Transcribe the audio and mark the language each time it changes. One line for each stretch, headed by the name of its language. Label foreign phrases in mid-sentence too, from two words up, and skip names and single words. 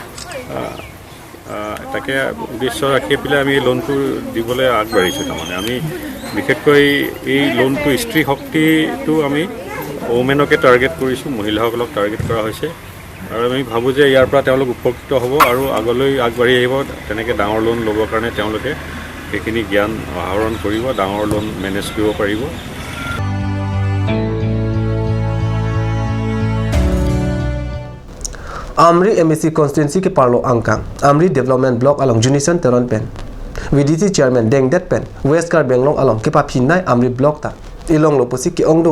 Assamese: তাকে উদ্দেশ্য ৰাখি পেলাই আমি লোনটো দিবলৈ আগবাঢ়িছোঁ তাৰমানে আমি বিশেষকৈ এই লোনটো স্ত্ৰী শক্তিটো আমি ওমেনকে টাৰ্গেট কৰিছোঁ মহিলাসকলক টাৰ্গেট কৰা হৈছে আৰু আমি ভাবোঁ যে ইয়াৰ পৰা তেওঁলোক উপকৃত হ'ব আৰু আগলৈ আগবাঢ়ি আহিব তেনেকৈ ডাঙৰ লোন ল'বৰ কাৰণে তেওঁলোকে সেইখিনি জ্ঞান আহৰণ কৰিব ডাঙৰ লোন মেনেজ কৰিব পাৰিব
Karbi: Amri MEC constituency ke parlo angkang Amri
English: development block
Karbi: along Junison Teron pen
English: VDC chairman
Karbi: Deng Det pen West Kar Benglong along ke pa phinai Amri block ta ilong lo posi ke ongdong